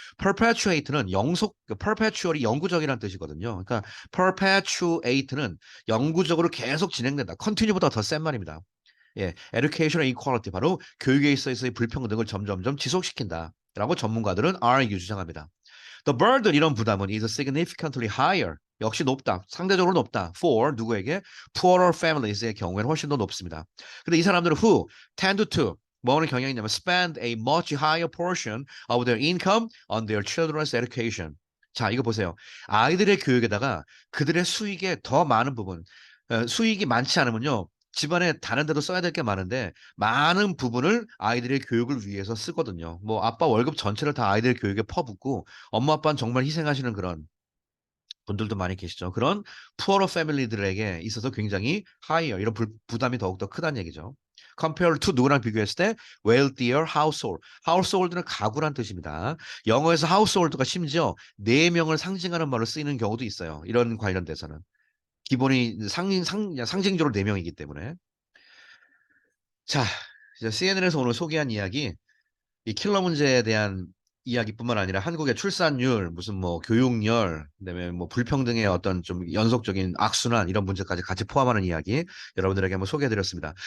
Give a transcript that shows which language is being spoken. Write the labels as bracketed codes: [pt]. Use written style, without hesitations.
[ko] perpetuate는 perpetual이 영구적이라는 뜻이거든요. 그러니까 perpetuate는 영구적으로 계속 진행된다. continue보다 더 센 말입니다. 예, [en] educational equality [ko] 바로 교육에 있어서의 불평등을 점점점 지속시킨다라고 전문가들은 are 주장합니다. [en] The burden [ko] 이런 부담은 [en] is significantly higher. [ko] 역시 높다. 상대적으로 높다. For 누구에게? Poorer families의 경우에는 훨씬 더 높습니다. 근데 이 사람들은 [en] who tend to [ko] 뭐 하는 경향이 있냐면 [en] spend a much higher portion of their income on their children's education. [ko] 자, 이거 보세요. 아이들의 교육에다가 그들의 수익의 더 많은 부분, 수익이 많지 않으면요. 집안에 다른 데도 써야 될 게 많은데 많은 부분을 아이들의 교육을 위해서 쓰거든요. 뭐 아빠 월급 전체를 다 아이들 교육에 퍼붓고 엄마 아빠는 정말 희생하시는 그런 분들도 많이 계시죠. 그런 푸어러 패밀리들에게 있어서 굉장히 higher 이런 부담이 더욱더 크다는 얘기죠. [en] Compared to [ko] 누구랑 비교했을 때 [en] wealthier household. [ko] household는 가구란 뜻입니다. 영어에서 household가 심지어 4명을 상징하는 말로 쓰이는 경우도 있어요. 이런 관련돼서는. 기본이 상징적으로 4명이기 때문에. 자, 이제 CNN에서 오늘 소개한 이야기 이 킬러 문제에 대한 이야기뿐만 아니라 한국의 출산율, 무슨 뭐 교육열, 그다음에 뭐 불평등의 어떤 좀 연속적인 악순환 이런 문제까지 같이 포함하는 이야기 여러분들에게 한번 소개해드렸습니다.